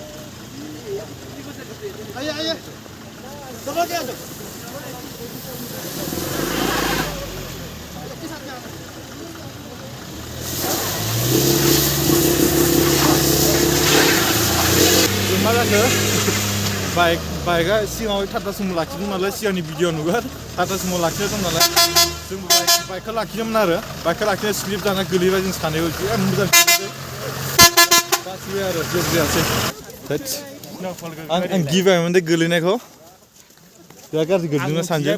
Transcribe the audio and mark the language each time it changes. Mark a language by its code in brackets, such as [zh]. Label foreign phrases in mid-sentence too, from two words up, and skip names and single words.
[hi] आइए आइए दबा के आ जाओ [brx] माला के बाइकआ सिगाङाव टाटा सुमो लाखिदों नालाय सिगांनि भिडिअ नुगोन टाटा सुमो लाखिनाय दं नालाय जों बाइकखौ लाखिदोंमोन आरो बाइकखौ लाखिनाय स्लिप जाना गोलैबाय जों सानैबो बिराद मोजां गासिबो आरो जेबो जायासै आं गिबायमोन दे गोलैनायखौ बिराद गाज्रि गोलैदोंना सानजों